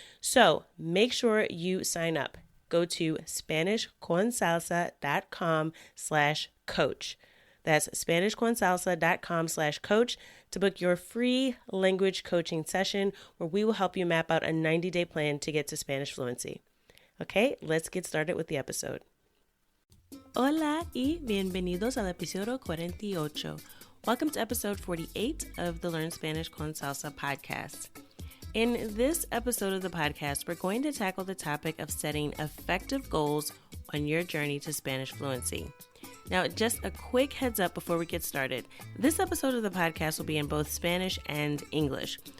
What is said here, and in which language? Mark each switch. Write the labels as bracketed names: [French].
[English] So make sure you sign up. Go to SpanishConSalsa.com/coach. That's SpanishConSalsa.com/coach to book your free language coaching session where we will help you map out a 90-day plan to get to Spanish fluency. Okay, let's get started with the episode. [Spanish] Hola y bienvenidos al episodio 48. [English] Welcome to episode 48 of the Learn Spanish con Salsa podcast. In this episode of the podcast, we're going to tackle the topic of setting effective goals on your journey to Spanish fluency. Now, just a quick heads up before we get started. This episode of the podcast will be in both Spanish and English.